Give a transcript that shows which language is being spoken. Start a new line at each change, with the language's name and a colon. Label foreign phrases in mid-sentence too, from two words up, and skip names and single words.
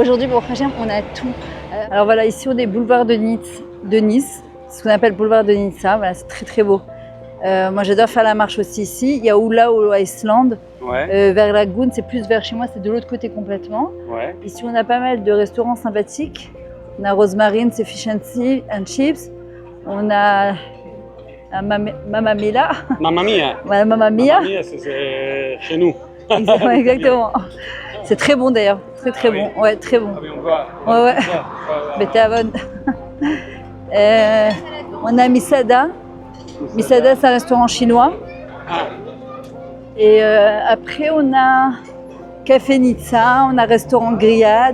French: Aujourd'hui, pour Hachem, on a tout. Alors voilà, ici on est boulevard de Nice, ce qu'on appelle boulevard de Nizza. Voilà, c'est très très beau. Moi j'adore faire la marche aussi ici. Il y a Oula ou Iceland. Ouais. Vers la Goun, c'est plus vers chez moi, c'est de l'autre côté complètement. Ouais. Ici on a pas mal de restaurants sympathiques. On a Rosemarine, c'est
English: fish and chips.
French: On a Mamma Mia. Mamma Mia. Ouais, Mamma Mia. Mamma Mia, c'est chez nous. Exactement. C'est très bon d'ailleurs, très très bon. Ouais, très bon. Ah oui, on voit. Ouais. Betavon. On a Misada. Misada, c'est un restaurant chinois. Et après, on a Café Nizza, on a restaurant Grillade.